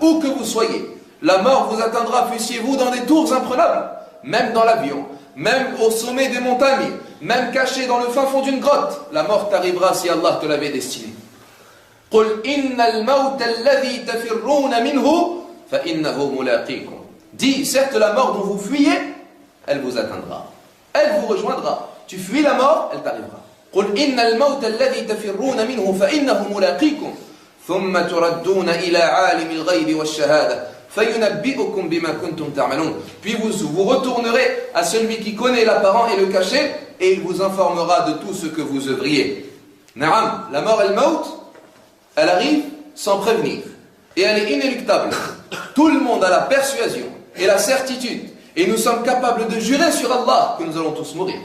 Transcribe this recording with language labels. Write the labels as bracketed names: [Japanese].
[French] Où que vous soyez, la mort vous atteindra, fussiez-vous dans des tours imprenables, même dans l'avion, même au sommet des montagnes, même caché dans le fin fond d'une grotte. La mort t'arrivera si Allah te l'avait destiné. [Arabic] قُلْ إِنَّ الْمَوْتَ الَّذِي تَفِرُّونَ مِنْهُ فَإِنَّهُ مُلَاقِيكُمْ. [French] dit, certes la mort dont vous fuyez, elle vous atteindra. Elle vous rejoindra. Tu fuis la mort, elle t'arrivera. [Arabic] قل إن الموت الذي تفرون منه فإنه ملاقيكم ثم تردون إلى عالم الغيب والشهادة فينبئكم بما كنتم تعملون. [French] Puis vous retournerez à celui qui connaît l'apparent et le caché et il vous informera de tout ce que vous œuvriez. Naam, la mort el-maut, elle arrive sans prévenir et elle est inéluctable. Tout le monde a la persuasion et la certitude et nous sommes capables de jurer sur Allah que nous allons tous mourir.